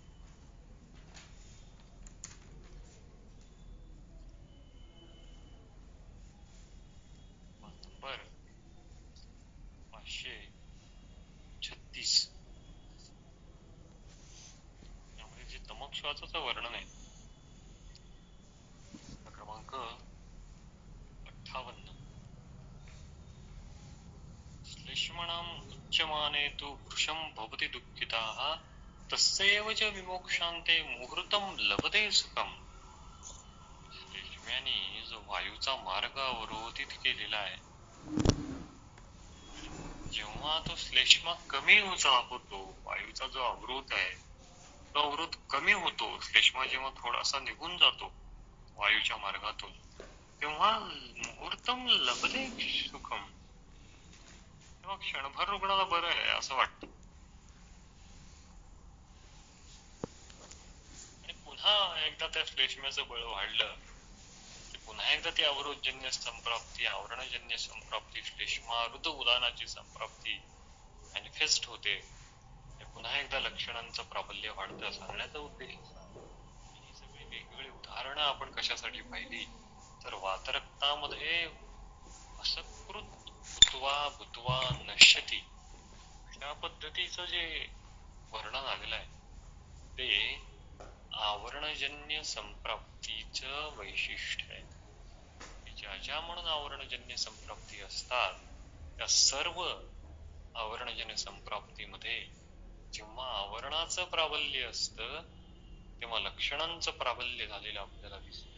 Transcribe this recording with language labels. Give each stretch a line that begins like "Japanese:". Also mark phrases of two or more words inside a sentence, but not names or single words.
Marathi: नंबर 536 यामध्ये जे तमक श्वासाचं वर्णन आहे, क्रमांक 58.
Sanskrit: श्लेष्मणाम् उच्यमाने तु वृषं भवति दुःखिताः तस्यैव च विमोक्षान्ते मुहूर्तं लभते सुखम्.
Marathi: श्लेष्म्याने जो वायूचा मार्ग अवरोधित केलेला आहे, जेव्हा तो श्लेष्मा कमी होतो, वायूचा जो अवरोध आहे तो अवरोध कमी होतो, श्लेष्मा जेव्हा थोडासा निघून जातो वायूच्या मार्गातून, तेव्हा
Sanskrit: मुहूर्तम लभते सुखम,
Marathi: तेव्हा क्षणभर रुग्णाला बरं आहे असं वाटतं. आणि पुन्हा एकदा त्या श्लेष्म्याचं बळ वाढलं की पुन्हा एकदा ती अवरोधजन्य संप्राप्ती, आवरणजन्य संप्राप्ती, श्लेष्मारुद्ध उदानाची संप्राप्ती मॅनिफेस्ट होते. पुन्हा एकदा लक्षणांचं प्राबल्य वाढतं. सांगण्याचा उद्देश ही सगळी वेगवेगळी उदाहरणं आपण कशासाठी पाहिली तर वातरक्तामध्ये
Sanskrit: असकृत भूत्वा भूत्वा नश्यती
Marathi: अशा पद्धतीचं जे वर्णन आलेलं आहे ते आवरणजन्य संप्राप्तीचं वैशिष्ट्य आहे. ज्या म्हणून आवरणजन्य संप्राप्ती असतात त्या सर्व आवरणजन्य संप्राप्तीमध्ये जेव्हा आवरणाचं प्राबल्य असतं तेव्हा लक्षणांचं प्राबल्य झालेलं आपल्याला दिसतं.